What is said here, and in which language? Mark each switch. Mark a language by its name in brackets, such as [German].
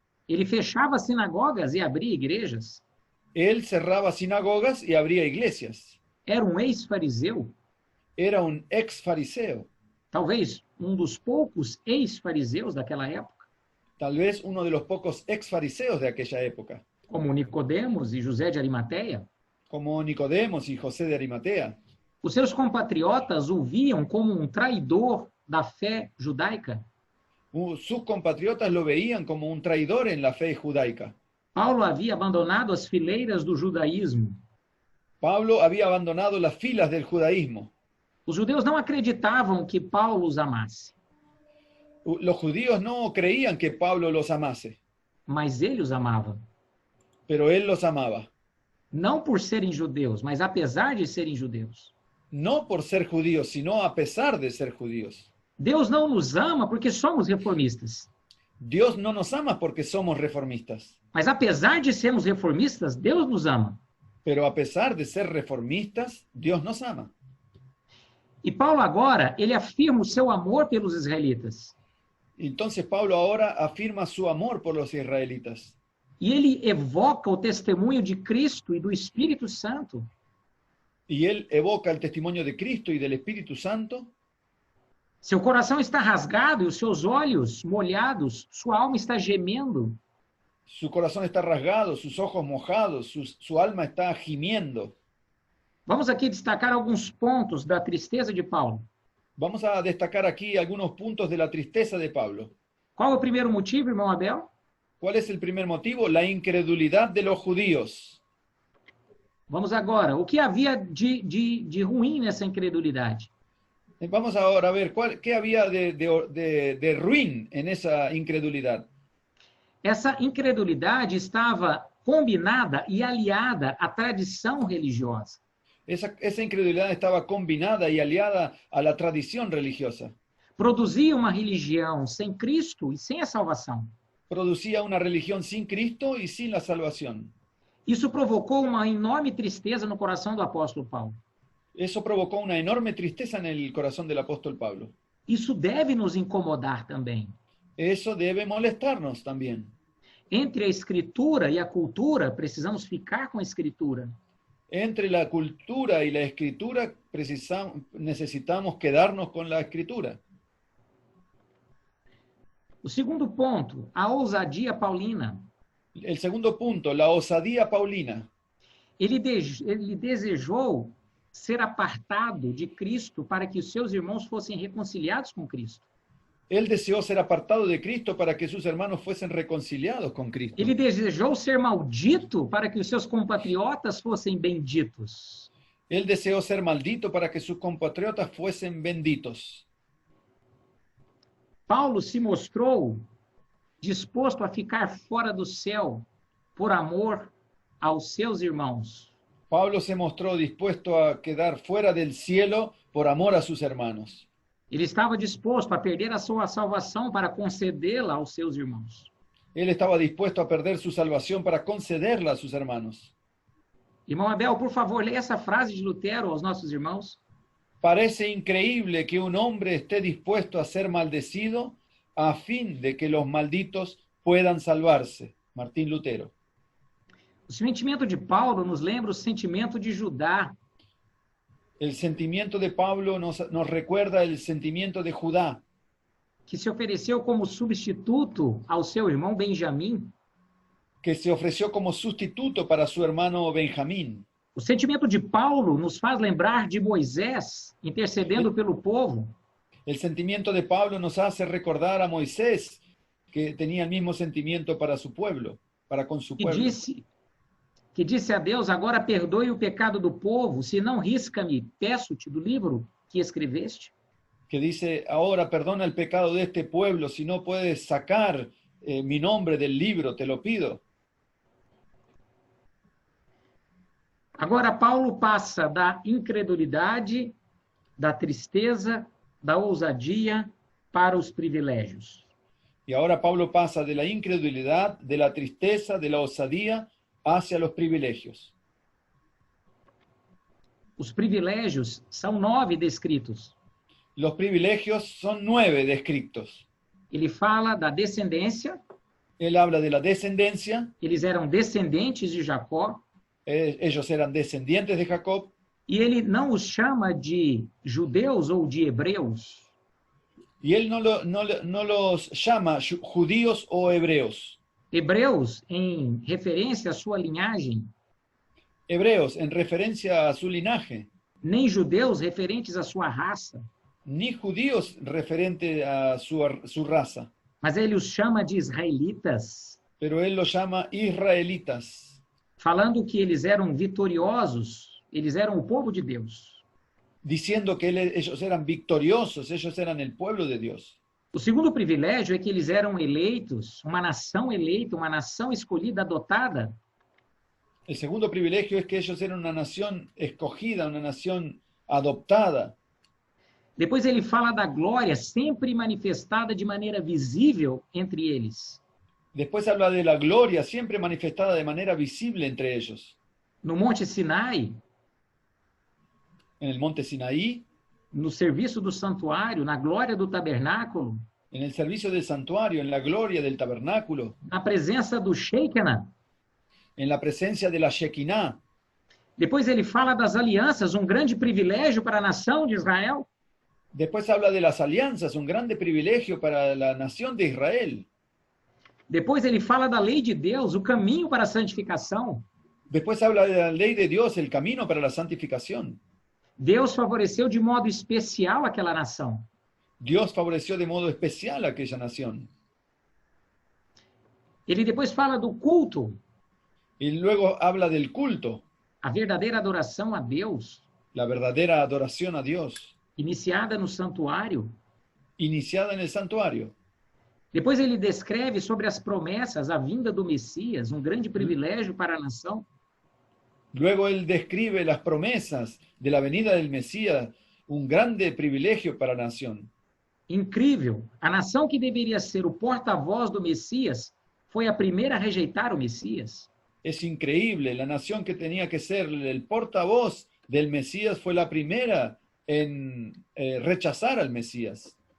[Portuguese] Ele fechava sinagogas e abria igrejas. [Spanish] Él cerraba sinagogas y abría iglesias. [Portuguese] Era um ex-fariseu. [Spanish] Era un ex fariseo. [Portuguese] Talvez um dos poucos ex-fariseus daquela época, [Spanish] Tal vez uno de los pocos ex fariseos de aquella época, [Portuguese] como Nicodemos e José de Arimateia. [Spanish] como Nicodemos y José de Arimatea. [Portuguese] Os seus compatriotas o viam como um traidor da fé judaica. [Spanish] Sus compatriotas lo veían como un traidor en la fe judaica. [Portuguese] Paulo havia abandonado as fileiras do judaísmo. [Spanish] Pablo había abandonado las filas del judaísmo. [Portuguese] Os judeus não acreditavam que Paulo os amasse, [Spanish] Los judíos no creían que Pablo los amase, [Portuguese] mas ele os amava. [Spanish] pero él los amaba. [Portuguese] Não por serem judeus, mas apesar de serem judeus. [Spanish] No por ser judíos, sino a pesar de ser judíos. [Portuguese] Deus não nos ama porque somos reformistas. [Spanish] Dios no nos ama porque somos reformistas, [Portuguese] Mas apesar de sermos reformistas, Deus nos ama. [Spanish] pero a pesar de ser reformistas, Dios nos ama. [Portuguese] E Paulo agora, ele afirma o seu amor pelos israelitas. [Spanish] Entonces Pablo ahora afirma su amor por los israelitas. [Portuguese] E ele evoca o testemunho de Cristo e do Espírito Santo. [Spanish] Y él evoca el testimonio de Cristo y del Espíritu Santo. [Portuguese] Seu coração está rasgado e os seus olhos molhados, sua alma está gemendo. [Spanish] Su corazón está rasgado, sus ojos mojados, su alma está gimiendo. [Portuguese] Vamos aqui destacar alguns pontos da tristeza de Paulo. [Spanish] Vamos a destacar aquí algunos puntos de la tristeza de Pablo. [Portuguese] Qual é o primeiro motivo, irmão Abel? [Spanish] ¿Cuál es el primer motivo? La incredulidad de los judíos. [Portuguese] Vamos agora. O que havia de ruim nessa incredulidade? [Spanish] Vamos ahora a ver qué había de ruin en esa incredulidad. [Portuguese] Essa incredulidade estava combinada e aliada à tradição religiosa. [Spanish] Esa incredulidad estaba combinada y aliada a la tradición religiosa. [Portuguese] Produzia uma religião sem Cristo e sem a salvação. [Spanish] Producía una religión sin Cristo y sin la salvación. [Portuguese] Isso provocou uma enorme tristeza no coração do apóstolo Paulo. [Spanish] Eso provocó una enorme tristeza en el corazón del apóstol Pablo. [Portuguese] Isso deve nos incomodar também. [Spanish] Eso debe molestarnos también. [Portuguese] Entre a Escritura e a cultura, precisamos ficar com a Escritura. [Spanish] entre la cultura y la escritura necesitamos quedarnos con la escritura. [Portuguese] O segundo ponto, a ousadia paulina. [Spanish] El segundo punto, la osadía paulina. [Portuguese] Ele desejou ser apartado de Cristo para que os seus irmãos fossem reconciliados com Cristo. [Spanish] Él deseó ser apartado de Cristo para que sus hermanos fuesen reconciliados con Cristo. [Portuguese] Ele desejou ser maldito para que os seus compatriotas fossem benditos. [Spanish] Él deseó ser maldito para que sus compatriotas fuesen benditos. [Portuguese] Paulo se mostrou disposto a ficar fora do céu por amor aos seus irmãos. [Spanish] Pablo se mostró dispuesto a quedar fuera del cielo por amor a sus hermanos. [Portuguese] Ele estava disposto a perder a sua salvação para concedê-la aos seus irmãos. [Spanish] Él estaba dispuesto a perder su salvación para concederla a sus hermanos. [Portuguese] Irmão Abel, por favor, leia essa frase de Lutero aos nossos irmãos. [Spanish] Parece increíble que un hombre esté dispuesto a ser maldecido a fin de que los malditos puedan salvarse. Martín Lutero. [Portuguese] O sentimento de Paulo nos lembra o sentimento de Judá. [Spanish] El sentimiento de Pablo nos recuerda el sentimiento de Judá, [Portuguese] que se ofereceu como substituto ao seu irmão Benjamim. [Spanish] que se ofreció como sustituto para su hermano Benjamín. [Portuguese] O sentimento de Paulo nos faz lembrar de Moisés intercedendo pelo povo. [Spanish] El sentimiento de Pablo nos hace recordar a Moisés, que tenía el mismo sentimiento para su pueblo, para con su pueblo. [Portuguese] Que disse a Deus, agora perdoe o pecado do povo, se não risca-me, peço-te do livro que escreveste. [Spanish] Que dice, ahora perdona el pecado de este pueblo, si no puedes sacar mi nombre del libro, te lo pido. [Portuguese] Agora Paulo passa da incredulidade, da tristeza, da ousadia para os privilégios. [Spanish] Y ahora Pablo pasa de la incredulidad, de la tristeza, de la osadía, hacia los privilegios. [Portuguese] Os privilégios são 9 descritos. [Spanish] Los privilegios son 9 descritos. [Portuguese] Ele fala da descendência. [Spanish] Él habla de la descendencia. [Portuguese] Eles eram descendentes de Jacó. [Spanish] Ellos eran descendientes de Jacob. [Portuguese] E ele não os chama de judeus ou de hebreus. [Spanish] Y él no los llama judíos o hebreos. [Portuguese] Hebreus em referência à sua linhagem. [Spanish] Hebreos en referencia a su linaje. [Portuguese] Nem judeus referentes à sua raça. [Spanish] Ni judíos referente a su raza. [Portuguese] Mas ele os chama de israelitas. [Spanish] Pero él los llama israelitas. [Portuguese] Falando que eles eram vitoriosos, eles eram o povo de Deus. [Spanish] Diciendo que ellos eran victoriosos, ellos eran el pueblo de Dios. [Portuguese] O segundo privilégio é que eles eram eleitos, uma nação eleita, uma nação escolhida, adotada. [Spanish] El segundo privilegio es que ellos eran una nación escogida, una nación adoptada. [Portuguese] Depois ele fala da glória sempre manifestada de maneira visível entre eles. [Spanish] Después habla de la gloria siempre manifestada de manera visible entre ellos. [Portuguese] No Monte Sinai, [Spanish] En el monte Sinaí, [Portuguese] no serviço do santuário, na glória do tabernáculo, [Spanish] en el servicio del santuario, en la gloria del tabernáculo, [Portuguese] na presença do Shekinah. [Spanish] en la presencia de la Shekinah. [Portuguese] Depois ele fala das alianças, um grande privilégio para a nação de Israel. [Spanish] Después habla de las alianzas, un grande privilegio para la nación de Israel. [Portuguese] Depois ele fala da lei de Deus, o caminho para a santificação. [Spanish] Después habla de la ley de Dios, el camino para la santificación. [Portuguese] Deus favoreceu de modo especial aquela nação. [Spanish] Dios favoreció de modo especial a aquella nación. [Portuguese] Ele depois fala do culto, [Spanish] Y luego habla del culto, [Portuguese] a verdadeira adoração a Deus, [Spanish] la verdadera adoración a Dios, [Portuguese] iniciada no santuário. [Spanish] iniciada en el santuario. [Portuguese] Depois ele descreve sobre as promessas, a vinda do Messias, um grande privilégio para a nação. [Spanish] Luego él describe las promesas de la venida del Mesías, un grande privilegio para la nación. [Portuguese] Incrível! A nação que deveria ser o porta-voz do Messias foi a primeira a rejeitar o Messias. [Spanish] Es increíble, la nación que tenía que ser el portavoz del Mesías fue la primera en rechazar al Mesías.